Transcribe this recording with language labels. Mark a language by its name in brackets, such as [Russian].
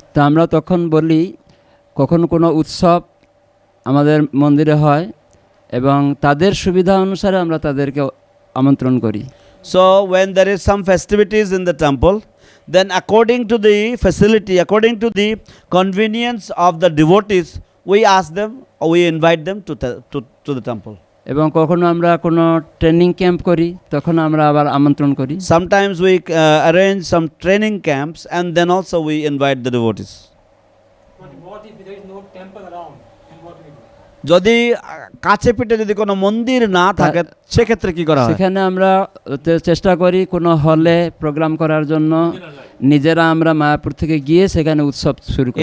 [Bangla] তা আমরা তখন বলি কখন কোনো উৎসব আমাদের মন্দিরে হয় এবং তাদের সুবিধা অনুসারে আমরা তাদেরকে আমন্ত্রণ করি। [English] So when there is some festivities in the temple, then according to the facility, according to the convenience of the devotees, we ask them or we invite them to the temple. [Bangla] এবং কখনো আমরা কোনো training camp করি তখন আমরা আবার আমন্ত্রণ করি। [English] Sometimes we arrange some training camps and then also we invite the devotees. But what if there is no temple around? And what we do? [Bangla] যদি কাছে পিঠে যদি কোনো মন্দির না থাকে সেক্ষেত্রে কি করা হয়? সেখানে আমরা চেষ্টা করি কোনো হলে প্রোগ্রাম করার জন্য নিজেরা আমরা মায়াপুর থেকে গিয়ে সেখানে উৎসব শুরু করি।